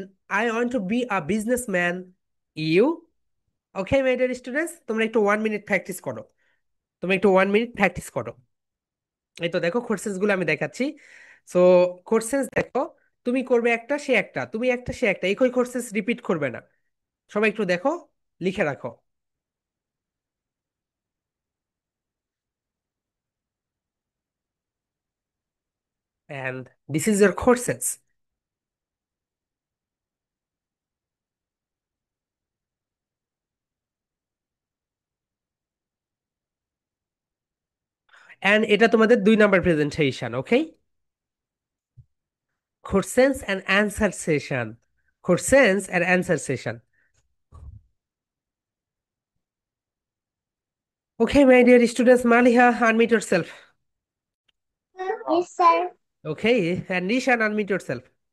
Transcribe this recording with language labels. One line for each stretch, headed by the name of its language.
English: I want to be a businessman. You? Okay, my dear students,
Bangla: তোমরা একটু 1 minute practice করো। তোমরা একটু 1 মিনিট প্র্যাকটিস করো। এই তো দেখো কোশ্চেন্স গুলো আমি দেখাচ্ছি। সো কোশ্চেন্স দেখো, তুমি করবে একটা, সে একটা, তুমি একটা, সে একটা, একই কোশ্চেন্স রিপিট করবে না। সবাই একটু দেখো, লিখে রাখো।
English: And this is your courses.
Bangla: And এটা তোমাদের 2 number presentation, okay?
English: Questions and answer session. Questions and answer session. Okay, my dear students, Maliha, unmute yourself. Yes, sir. Okay, and Nishan, unmute yourself.